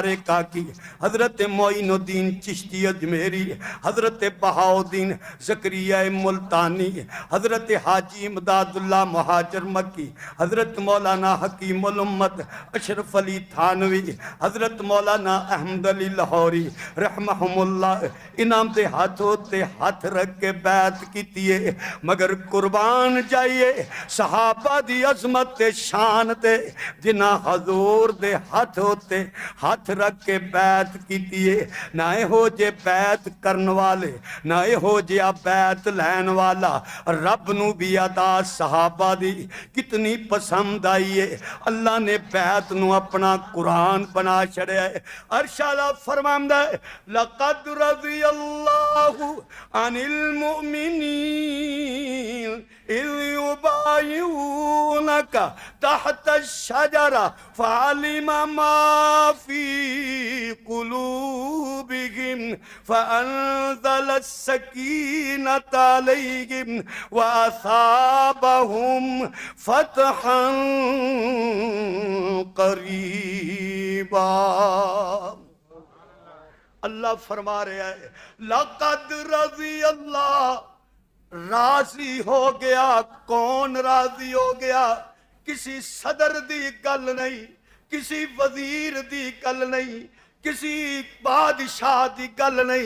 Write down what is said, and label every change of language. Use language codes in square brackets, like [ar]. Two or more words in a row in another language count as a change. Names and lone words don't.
[pa] کاکی، حضرت معین الدین چشتی اجمیری، حضرت بہاؤدین زکریہ ملتانی، حضرت حاجی امداد اللہ مہاجر مکی، حضرت مولانا حکیم الامت اشرف علی تھانوی، حضرت مولانا احمد علی لاہوری رحمہم اللہ، انام دے ہاتھوں تے ہاتھ رکھ کے بیعت کیتی ہے، مگر قربان جائیے صحابہ دی عظمت تے شان تے جنہ حضور دے ہاتھوں تے ہاتھ رکھ کے بیعت کیتی ہے، نہ ہو جے بیعت کرن والے، نہ ہو جے بیعت لین والا، رب نو بھی ادا صحابہ دی کتنی پسند آئی ہے، اللہ نے بیعت نو اپنا قرآن بنا چھڑیا ہے۔ ارشادہ فرماندہ ہے [ar] لَقَدْ رَضِيَ اللَّهُ عَنِ الْمُؤْمِنِينَ إِذْ يُبَايِعُونَكَ يبايعونك تحت الشجرة فعلم ما في قلوبهم فأنزل السكينة عليهم وأثابهم فتحا قریبا۔ [ur] اللہ فرما رہا ہے [ar] لقد رضی اللہ، [ur] راضی ہو گیا۔ کون راضی ہو گیا؟ [pa] کسی صدر دی گل نہیں، کسی وزیر دی گل نہیں، کسی بادشاہ دی گل نہیں۔